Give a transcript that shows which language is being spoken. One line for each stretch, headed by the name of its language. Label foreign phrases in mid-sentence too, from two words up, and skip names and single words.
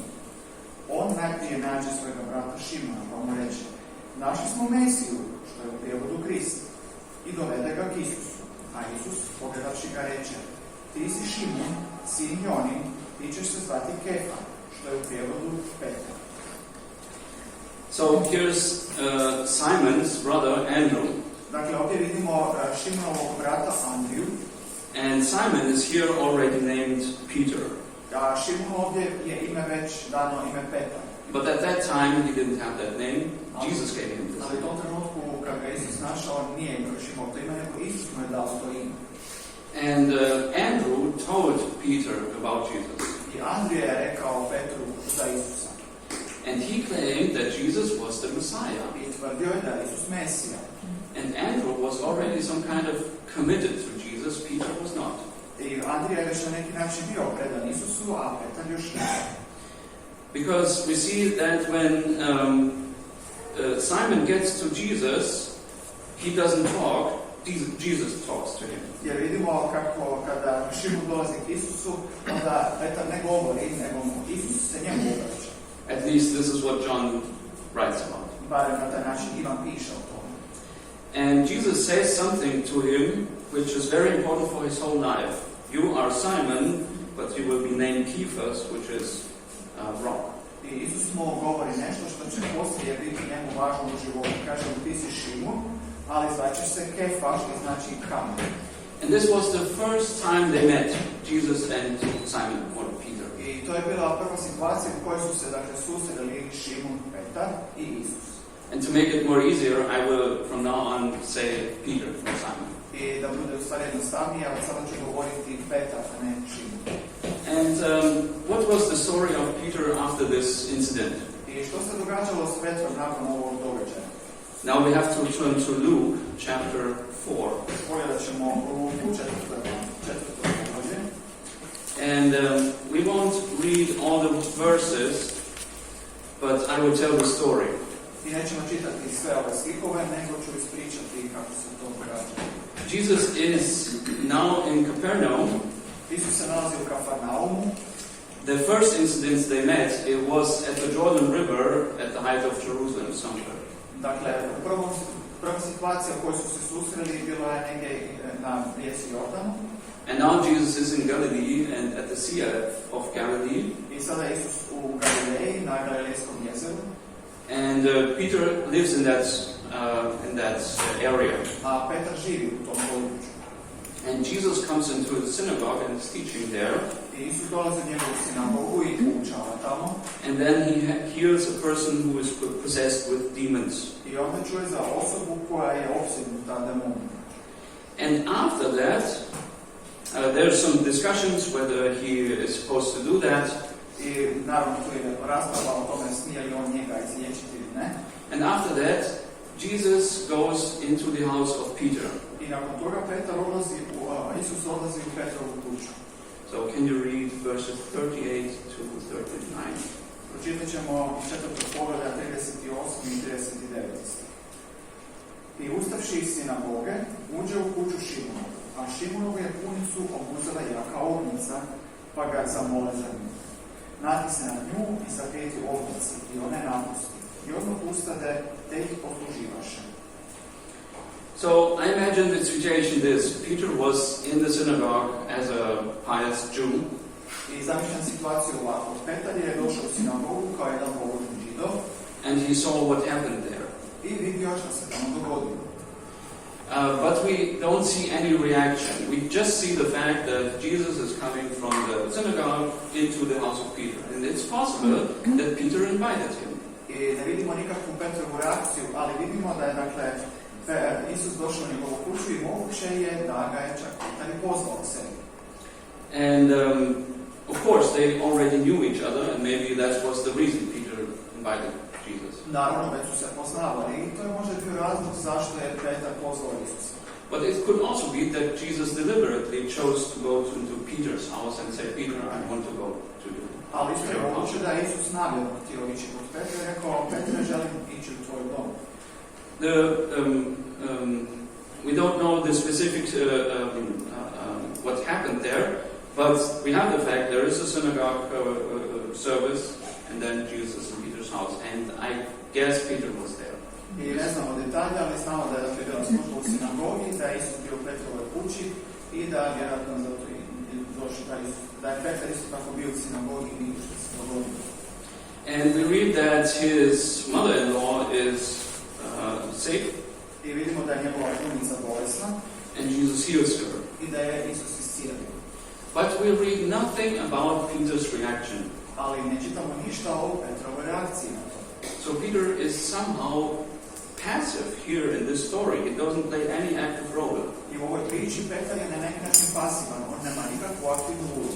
Croatian: On najprije nađe svojega brata Šimuna, pa mu reče: našli smo Mesiju, što je u prijevodu Krist, i dovede ga k Isusu. A Isus, pogledavši ga, reče: ti si Šimun, sin Jonin, ti ćeš se zvati Kefa, što je u prijevodu Petar.
English: So here's Simon's brother Andrew.
Croatian: Dakle, ovdje vidimo Šimunovog brata Andriju.
English: And Simon is here already named Peter.
Croatian: A Šimun ovdje je ime već dano ime Petar.
English: But at that time he didn't have that name. Jesus gave him this
Croatian: Ali u
English: name.
Croatian: tom trenutku kad ga Isus našao, on nije imao Šimun to ime, nego Isus mu je dao to ime.
English: And Andrew told Peter about Jesus.
Croatian: I Andrija je rekao Petru za Isusa.
English: And he claimed that Jesus was the Messiah.
Croatian: I tvrdio je da je Isus Mesija.
English: And Andrew was already some kind of committed to Jesus. Peter was not.
Croatian: I Andrija je već na neki način bio predan Isusu, a Petar još ne.
English: Because we see that when Simon gets to Jesus, he doesn't talk. Jesus talks to him.
Croatian: Jer vidimo kako kada Šimun dolazi k Isusu, onda Petar ne govori, nego Isus se njemu obraća.
English: At least this is what John writes about.
Croatian: Barem na taj način Ivan piše o tome.
English: And Jesus says something to him which is very important for his whole life. You are Simon, but you will be named Cephas, which is rock.
Croatian: I Isus mu govori nešto što će poslije biti njemu važno u životu. Kaže mu: ti si Šimun, ali zvaćeš se Kefa, što znači kamen.
English: And this was the first time they met, Jesus and Simon, or Peter.
Croatian: I to je bila prva situacija u kojoj su se susreli Šimun, Petar i Isus.
English: And to make it more easier, I will from now on say Peter for Simon.
Croatian: I da bude u stvari jednostavnije, ali sada ću govoriti Petar, a ne Šimun.
English: And what was the story of Peter after this incident?
Croatian: I što se događalo s Petrom nakon ovog događaja?
English: Now we have to turn to Luke chapter 4.
Croatian: Pogledat ćemo u četvrto poglavlje.
English: And we won't read all the verses, but I will tell the story.
Croatian: I nećemo čitati sve ove stihove, nego ću ispričati kako se to događa.
English: Jesus is now in Capernaum.
Croatian: Isus se nalazi u Kafarnaumu.
English: The first incident they met, it was at the Jordan River at the height of Jerusalem somewhere.
Croatian: Dakle, prva situacija u kojoj su se susreli bila je negdje na rijeci Jordanu.
English: And now Jesus is in Galilee and at the sea of Galilee.
Croatian: I sada je Isus u Galileji, na Galilejskom jezeru.
English: And Peter lives in that area.
Croatian: A Petar živi u tom području.
English: And Jesus comes into the synagogue and is teaching there.
Croatian: I Isus dolazi u njegovu sinagogu i poučava tamo.
English: And then he heals a person who is possessed with demons.
Croatian: I onda čuje za osobu koja je opsjednuta demonom.
English: And after that, there's some discussions whether he is supposed to do that.
Croatian: I naravno tu je rasprava o tome smije li on njega izliječiti ili ne.
English: And after that, Jesus goes into the house of Peter.
Croatian: I nakon toga Isus odlazi u Petrovu kuću.
English: So can you read verses 38 to 39?
Croatian: Pročitat ćemo iz 4. poglavlja 38. i 39. stih. I ustavši iz sinagoge, uđe u kuću Šimona, a Šimonovu je punicu obuzela jaka ovnica, pa ga zamole za nju. Natisne na nju i zapeti ovnici i one napusti. I odmah ustade, te ih posluživaše.
English: So I imagine the situation this. Peter was in the synagogue as a pious Jew.
Croatian: I zamišljam situaciju ovako. Petar je došao u sinagogu kao jedan pobožni Židov.
English: And he saw what happened there.
Croatian: I vidio što se tamo dogodilo.
English: But we don't see any reaction. We just see the fact that Jesus is coming from the synagogue into the house of Peter. And it's possible that Peter invited him.
Croatian: I ne vidimo nikakvu Petrovu reakciju, ali vidimo da je, dakle, Isus došao u njegovu kuću i moguće je da ga je čak Petar i pozvao k sebi.
English: And of course they already knew each other, and maybe that was the reason Peter invited Jesus.
Croatian: Naravno, već su se poznavali i to je možda bio razlog zašto je Petar pozvao Isusa.
English: But it could also be that Jesus deliberately chose to go into Peter's house and say, Peter, I want to go to you.
Croatian: Ali isto je moguće da je Isus namjerno htio ići kod Petra i rekao, Petre, želim ići u tvoj dom.
English: We don't know the specifics, what happened there, but we have the fact there is a synagogue service, and then Jesus in Peter's house, and I guess Peter was there.
Croatian: I ne znamo detalje, ali znamo da je bila služba u sinagogi, da je Isus bio u Petrovoj kući i da je vjerojatno zato i došao da je Petar isto tako bio u sinagogi i što se dogodilo.
English: And we read that his mother-in-law is sick.
Croatian: I vidimo da je njegova punica bolesna.
English: And Jesus heals her.
Croatian: I da je Isus iscijelio.
English: But we read nothing about Peter's reaction.
Croatian: Ali ne čitamo ništa o Petrovoj reakciji na to.
English: So Peter is somehow passive here in this story. He doesn't play any active role.
Croatian: I u ovoj priči Petar je na neki način pasivan. On nema nikakvu aktivnu ulogu.